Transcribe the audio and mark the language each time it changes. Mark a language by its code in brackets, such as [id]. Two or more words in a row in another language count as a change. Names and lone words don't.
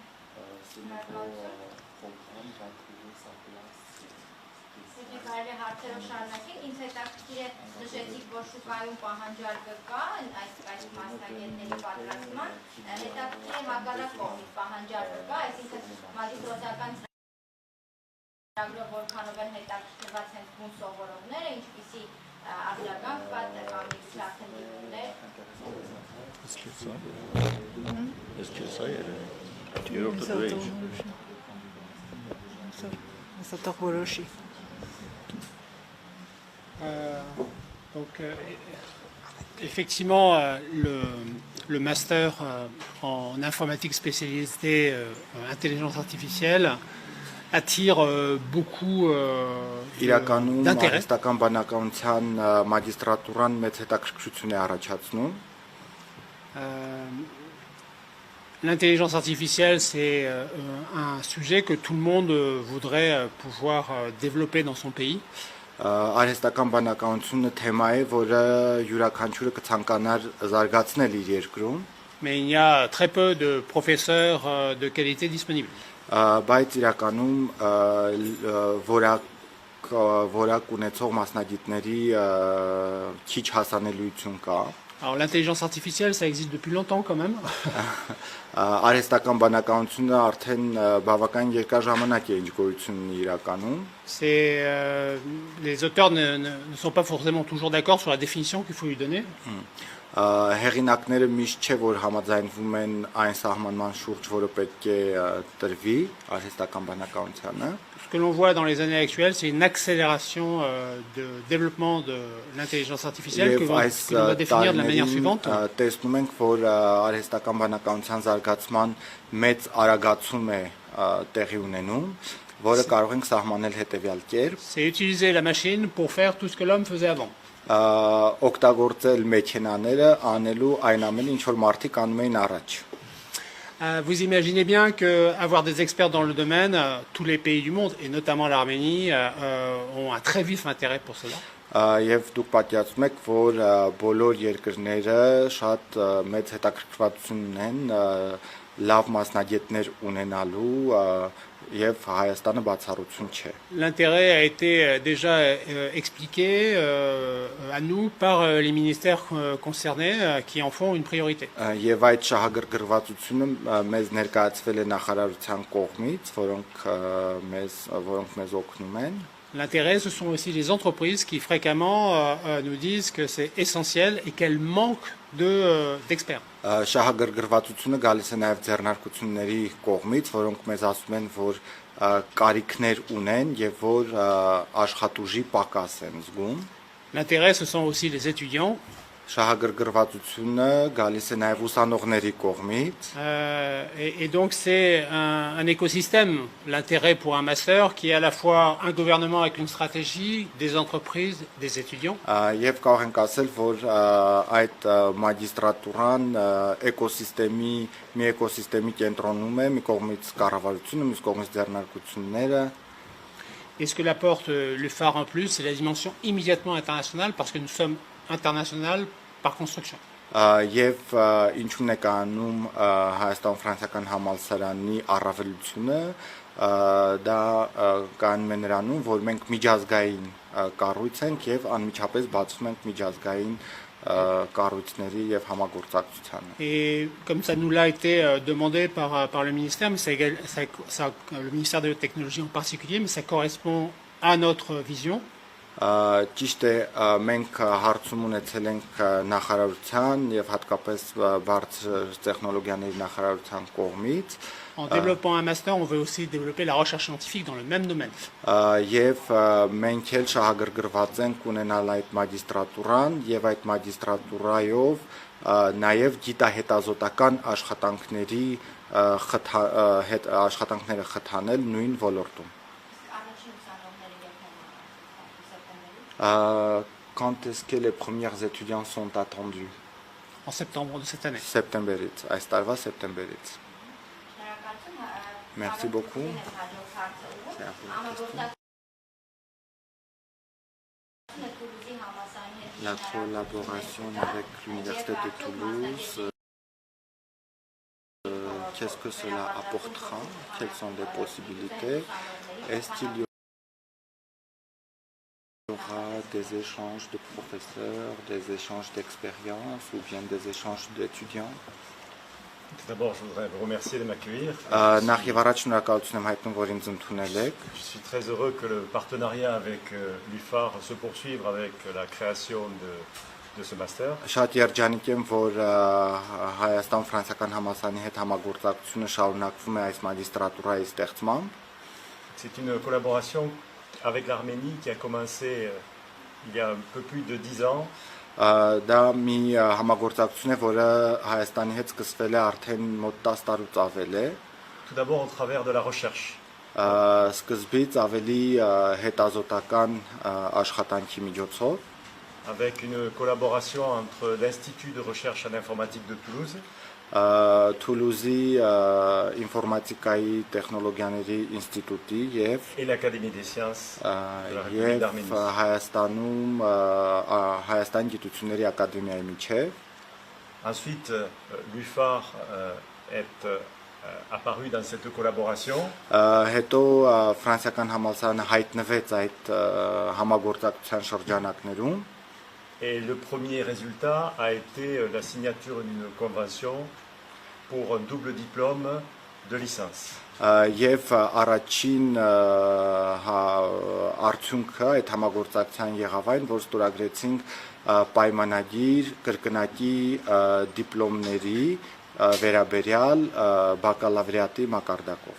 [hy] Ինձ հետաքրքիր է նշեցիք, որ շուկայում պահանջարկը կա այս մասնագետների պատրաստման, հետաքրքիր է հակառակ կողմից պահանջարկը կա, այսինքն մագիստրոսական ծրագրով որքանով են հետաքրքրված հենց բուն սովորողները, ինչպիսի արձագանք կա, կամ արդյունքներ։ [fr] Effectivement, le master en informatique spécialisée intelligence artificielle attire beaucoup [hy] Իրականում [fr] d'intérêt. [hy] արհեստական բանականության մագիստրատուրան մեծ հետաքրքրություն է առաջացնում։ [fr] L'intelligence artificielle, c'est un sujet que tout le monde voudrait pouvoir développer dans son pays. [hy] Արհեստական բանականությունը թեմա է, որը յուրաքանչյուրը կցանկանար զարգացնել իր երկրում, [fr] Mais il y a très peu de professeurs de qualité disponibles. [hy] բայց իրականում որակ ունեցող մասնագետների քիչ հասանելիություն կա։ [fr] Alors l'intelligence artificielle, ça existe depuis longtemps quand même. [hy] Արհեստական բանականությունը արդեն բավական երկար ժամանակ է ինչ գոյություն ունի իրականում։ [fr] Les auteurs ne sont pas forcément toujours d'accord sur la définition qu'il faut lui donner. [hy] Հեղինակները միշտ չէ որ համաձայնվում են այն սահմանման շուրջ, որը պետք է տրվի արհեստական բանականությանը։ [fr] Ce que l'on voit dans les années actuelles, c'est une accélération de développement de l'intelligence artificielle que l'on va définir de la manière suivante. [hy] Տեսնում ենք, որ արհեստական բանականության զարգացման մեծ արագացում է տեղի ունենում, որը կարող ենք սահմանել հետևյալ կերպ։ [fr] C'est utiliser la machine pour faire tout ce que l'homme faisait avant. [hy] Օգտագործել մեքենաները անելու այն ամենը, ինչ որ մարդիկ անում էին առաջ։ [fr] Vous imaginez bien qu'avoir des experts dans le domaine, tous les pays du monde, et notamment l'Arménie, ont un très vif intérêt pour cela. [hy] Եվ դուք պատկերացնում եք, որ բոլոր երկրները շատ մեծ հետաքրքրվածություն ունեն լավ մասնագետներ ունենալու եւ Հայաստանը բացառություն չէ։ [fr] L'intérêt a été déjà expliqué à nous par les ministères concernés qui en font une priorité. [hy] Եվ այդ շահագրգռվածությունը մեզ ներկայացվել է նախարարության կողմից, որոնք մեզ օգնում են։ [fr] L'intérêt, ce sont aussi les entreprises qui fréquemment nous disent que c'est essentiel et qu'elles manquent d'experts. [hy] Շահագրգռվածությունը գալիս է նաև ձեռնարկությունների կողմից, որոնք մեզ ասում են, որ կարիքներ ունեն եւ որ աշխատուժի պակաս են զգում։ [fr] L'intérêt, ce sont aussi les étudiants. [hy] Շահագրգռվածությունը գալիս է նաև ուսանողների կողմից։ [fr] Et donc c'est un écosystème, l'intérêt pour un master qui est à la fois un gouvernement avec une stratégie, des entreprises, des étudiants. [hy] Եվ կարող ենք ասել, որ այդ մագիստրատուրան մի էկոսիստեմի կենտրոնում է, մի կողմից կառավարությունը, մյուս կողմից ձեռնարկությունները։ [fr] Et ce que l'apporte le phare en plus, c'est la dimension immédiatement internationale parce que nous sommes international par construction. [hy] Եվ ինչու՞ն է կանում Հայաստան-Ֆրանսիական համալսարանի առավելությունը, դա կանում է նրանում, որ մենք միջազգային կառույց ենք եւ անմիջապես բացում ենք միջազգային կառույցների եւ համագործակցությանը։ [fr] Et comme ça nous l'a été demandé par le ministère, mais le ministère de la technologie en particulier, mais ça correspond à notre vision. [hy] Ճիշտ է, մենք հարցում ունեցել ենք նախարարության եւ հատկապես բարձր տեխնոլոգիաների նախարարության կողմից։ [fr] En développant un master, on veut aussi développer la recherche scientifique dans le même domaine. [hy] Եվ մենք էլ շահագրգռված ենք ունենալ այդ մագիստրատուրան եւ այդ մագիստրատուրայով նաեւ գիտահետազոտական աշխատանքները խթանել նույն ոլորտում։ [fr] Quand est-ce que les premiers étudiants sont attendus? En septembre de cette année. [hy] Սեպտեմբերից, այս տարվա սեպտեմբերից։ [fr] Merci beaucoup. La collaboration avec l'Université de Toulouse, qu'est-ce que cela apportera? Quelles sont les possibilités? Est-ce qu'il y aura des échanges de professeurs, des échanges d'expérience ou bien des échanges d'étudiants? Tout d'abord, je voudrais vous remercier de m'accueillir. [hy] Նախ եւ առաջ շնորհակալություն եմ հայտնում, որ ինձ ընդունել եք։ [fr] Je suis très heureux que le partenariat avec l'UFAR se poursuive avec la création de ce master. [hy] Շատ երջանիկ եմ, որ Հայաստան-Ֆրանսիական համալսարանի հետ համագործակցությունը շարունակվում է այս մագիստրատուրայի ստեղծմամբ։ [fr] C'est une collaboration avec l'Arménie qui a commencé il y a un peu plus de 10 ans. [hy] Դա մի համագործակցություն է, որը Հայաստանի հետ սկսվել է արդեն մոտ 10 տարուց ավել է։ [fr] Tout d'abord au travers de la recherche. [hy] Սկզբից ավելի հետազոտական աշխատանքի միջոցով, [fr] avec une collaboration entre l'Institut de recherche en informatique de Toulouse [hy] Թուլուզի ինֆորմատիկայի տեխնոլոգիաների ինստիտուտի [fr] et l'Académie des sciences de la République [hy] եւ [fr] d'Arménie. [hy] Հայաստանում Հայաստան գիտությունների ակադեմիայի միջև։ [fr] Ensuite, l'UFAR est apparu dans cette collaboration. [hy] Հետո ֆրանսիական համալսարանը հայտնվեց այդ համագործակցության շրջանակներում։ [fr] Et le premier résultat a été la signature d'une convention pour un double diplôme de licence. [hy] Եվ առաջին արդյունքը այդ համագործակցության եղավ այն, որ ստորագրեցինք պայմանագիր կրկնակի դիպլոմների վերաբերյալ բակալավրիատի մակարդակով։